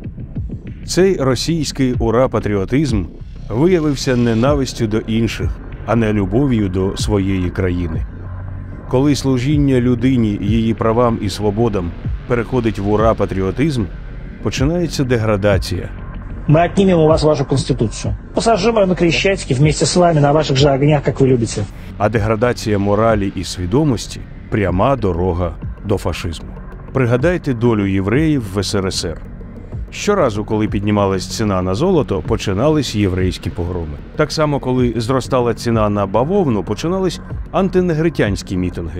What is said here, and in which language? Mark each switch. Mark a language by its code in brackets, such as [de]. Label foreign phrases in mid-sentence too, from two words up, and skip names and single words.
[uk] Цей російський ура-патріотизм виявився ненавистю до інших, а не любов'ю до своєї країни. Коли служіння людині, її правам і свободам переходить в ура-патріотизм, починається деградація. [ru] мы отнимем у вас вашу конституцию. Посажим ее на Крещатике вместе с вами на ваших же огнях, как вы любите. [uk] А деградація моралі і свідомості – пряма дорога до фашизму. Пригадайте долю євреїв в СРСР. Щоразу, коли піднімалась ціна на золото, починались єврейські погроми. Так само, коли зростала ціна на бавовну, починались антинегритянські мітинги.